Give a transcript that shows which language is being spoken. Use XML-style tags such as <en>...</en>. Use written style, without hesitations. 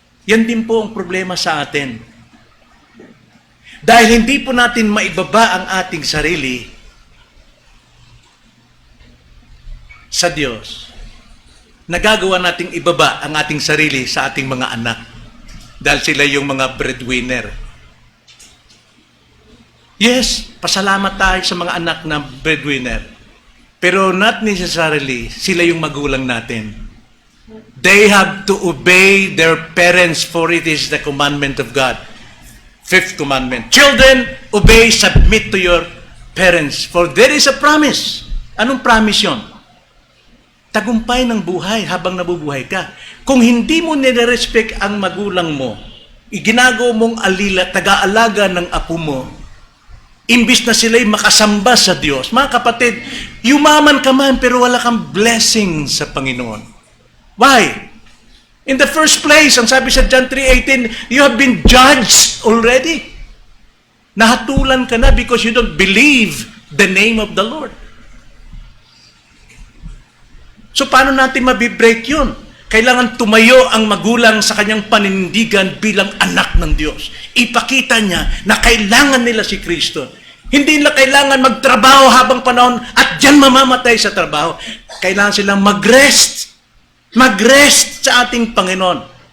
<tl>Yan din po ang problema sa atin. Dahil hindi po natin maibaba ang ating sarili sa Diyos, nagagawa nating ibaba ang ating sarili sa ating mga anak. Dahil sila yung mga breadwinner. Yes, pasalamat tayo sa mga anak na breadwinner. Pero not necessarily sila yung magulang natin.</tl> <en>They have to obey their parents, for it is the commandment of God. Fifth commandment. Children, obey, submit to your parents, for there is a promise.</en> <tl>Anong promise yon? Tagumpay ng buhay habang nabubuhay ka. Kung hindi mo nire-respect ang magulang mo, iginagawa mong alila, taga-alaga ng apo mo, imbis na sila'y makasamba sa Diyos. Mga kapatid, yumaman ka man pero wala kang blessing sa Panginoon. Why?</tl> <en>In the first place,</en> <tl>ang sabi sa</tl> <en>John 3:18, you have been judged already.</en> <tl>Nahatulan ka na</tl> <en>because you don't believe the name of the Lord.</en> <tl>So paano natin mabibreak yun? Kailangan tumayo ang magulang sa kanyang paninindigan bilang anak ng Diyos. Ipakita niya na kailangan nila si Kristo. Hindi nila kailangan magtrabaho habang panahon at diyan mamamatay sa trabaho. Kailangan silang mag-rest. Mag-rest sa ating Panginoon.</tl>